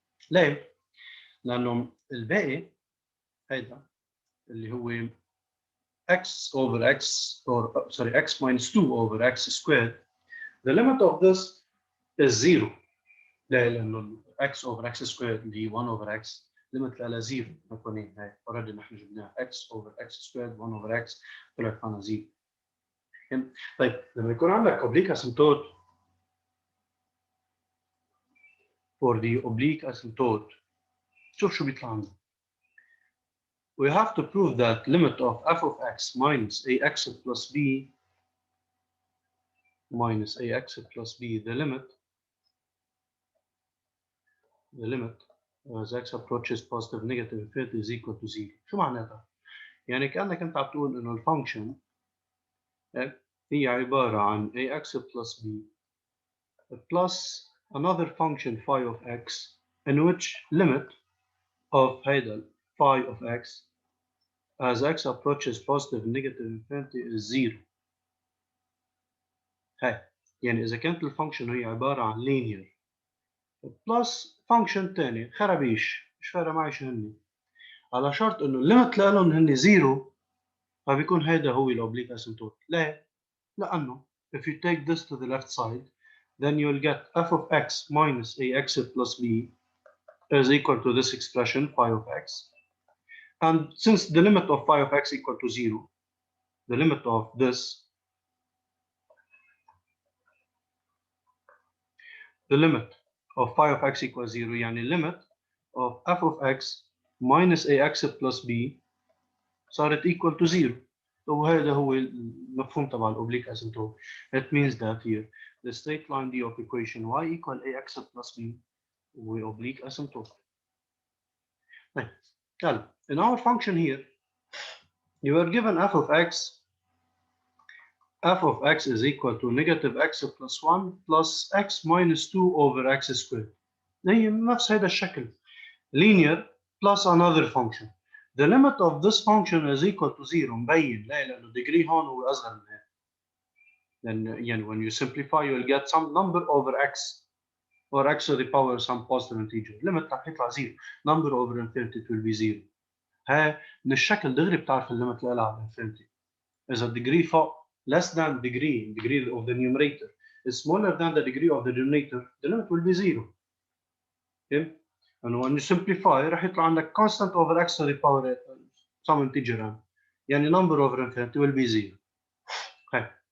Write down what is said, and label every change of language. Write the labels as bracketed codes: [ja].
[ar] ليه؟ لأنه الباقي هيدا اللي هو [en] x over x or sorry x minus 2 over x squared. The limit of this is 0. [ar] ليه؟ لأنه [en] x over x squared [ar] اللي هي [en] 1 over x limit [ar] لها 0 مكونين هاي [en] already [ar] نحن جبناها [en] x over x squared 1 over x [ar] طلعت معنا 0. طيب لما يكون عندك [en] oblique asymptote for the oblique asymptote [ar] شوف شو بيطلع عندنا. [en] We have to prove that limit of f of x minus ax plus b minus ax plus b, the limit as x approaches positive negative infinity is equal to 0. [ar] شو معناتها؟ يعني كأنك أنت عم تقول إنه الفانكشن هي عبارة عن [en] ax plus b plus another function phi of x in which limit of [ar] هيدا [en] phi of x as x approaches positive negative infinity is 0. [ar] هاي يعني إذا كانت الفانكشن هي عبارة عن linear بلس فانكشن تاني خرابيش مش فارقة معي شو هني على شرط إنه الليمت لهم هني 0 فبيكون هيدا هو الأوبليك asymptote. [en] ليه؟ لأنه if you take this to the left side then you'll get f of x minus ax plus b is equal to this expression phi of x, and since the limit of phi of x equal to 0, the limit of this, the limit of phi of x equals 0 يعني limit of f of x minus ax plus b صارت equal to 0. [ar] وهذا هو المفهوم تبع الأوبليك asymptote. [en] It means that here the straight line d of equation y equal ax plus b هو oblique asymptote. طيب يلا in our function here you are given f of x is equal to negative x plus 1 plus x minus 2 over x squared. [ar] هي نفس هذا الشكل [en] linear plus another function. The limit of this function is equal to 0 [ar] مبين ليه؟ لأنه [en] degree [ar] هون هو أصغر من هيك. [en] Then يعني when you simplify you will get some number over x or x to the power some positive integer. [ar] Limit رح يطلع 0. [en] Number over infinity it will be 0. [ar] هاي من الشكل دغري بتعرف الليمت لها على infinity. [en] إذا degree فوق less than degree of the numerator is smaller than the degree of the denominator, the limit will be 0. Okay? And when you simplify [ar] راح يطلع عندك [en] constant over x to the power some integer n يعني number over infinity will be 0. Okay.